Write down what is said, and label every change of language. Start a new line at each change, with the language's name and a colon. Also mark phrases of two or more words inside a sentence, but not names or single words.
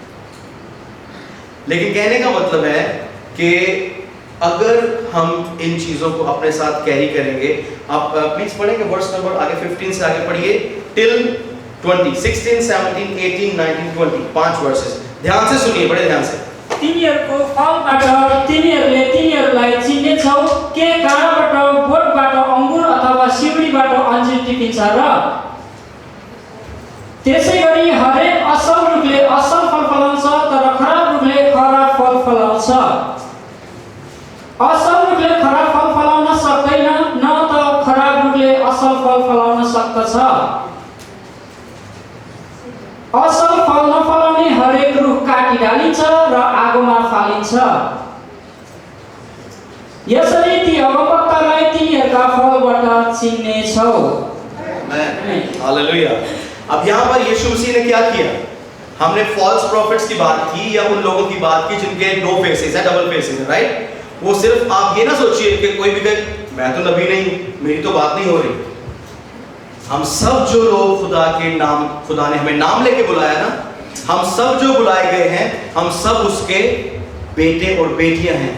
Hindi: लेकिन कहने का मतलब है कि अगर हम इन चीजों को अपने साथ कैरी करेंगे, आप प्लीज पढ़ेंगे
English: verse number
Hindi: आगे 15 से आगे पढ़िए टिल 20, 16, 17, 18, 19, 20, 5 वर्सेस। ध्यान से सुनिए, बड़े ध्यान से।
Nepali: तिनीहरूको फलबाट तिनीहरूले तिनीहरूलाई चिन्नेछौ के काँडाबाट बोटबाट अङ्गुर अथवा सिउरीबाट अन्जीर टिपिन्छ र त्यसै गरी हरेक असल रुखले असल फल फलाउँछ तर खराब रुखले खराब फल फलाउँछ। असल रुखले खराब फल फलाउन सक्दैन, न त खराब रुखले असल फल फलाउन सक्दछ। असल फल नफलाउने हरेक रुख काटी डालिन्छ र आगोमा फालिन्छ। यसरी ती अगमवक्तालाई तिनीहरूका फलबाट चिन्नेछौ। हालेलुया।
Hindi: अब यहाँ पर यीशु मसीह ने क्या किया? हमने
English: false prophets
Hindi: की बात की या उन लोगों की बात की जिनके दो फेसेस है,
English: double faces
Hindi: है, राइट? वो सिर्फ आप ये ना सोचिए कि कोई भी कहे मैं तो नबी नहीं, मेरी तो बात नहीं हो रही। हम सब जो लोग खुदा के नाम, खुदा ने हमें नाम लेके बुलाया ना, हम सब जो बुलाए गए हैं, हम सब उसके बेटे और बेटियां हैं।